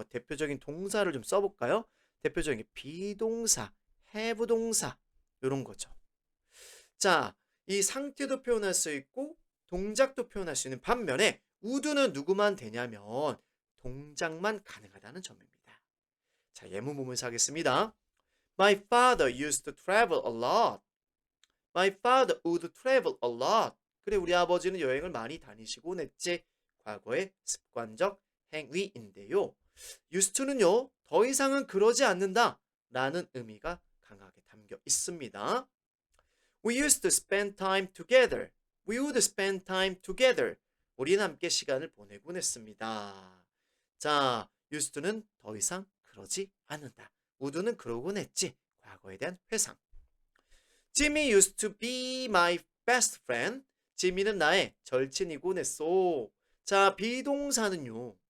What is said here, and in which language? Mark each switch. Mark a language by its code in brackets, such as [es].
[ko] 대표적인 동사를 좀 써볼까요? 대표적인 게 비동사, have 동사 이런 거죠. 자, 이 상태도 표현할 수 있고 동작도 표현할 수 있는 반면에 would는 누구만 되냐면 동작만 가능하다는 점입니다. 자, 예문부문사 하겠습니다. [en] My father used to travel a lot. My father would travel a lot. [ko] 그래, 우리 아버지는 여행을 많이 다니시곤 했지. 과거의 습관적 행위인데요. used to는요, 더 이상은 그러지 않는다 라는 의미가 강하게 담겨 있습니다. [en] We used to spend time together. We would spend time together. [ko] 우리는 함께 시간을 보내곤 했습니다. 자, used to는 더 이상 그러지 않는다. would는 그러곤 했지. 과거에 대한 회상. [en] Jimmy used to be my best friend. [ko] 지미는 나의 절친이곤 했소. 자, 비동사는요.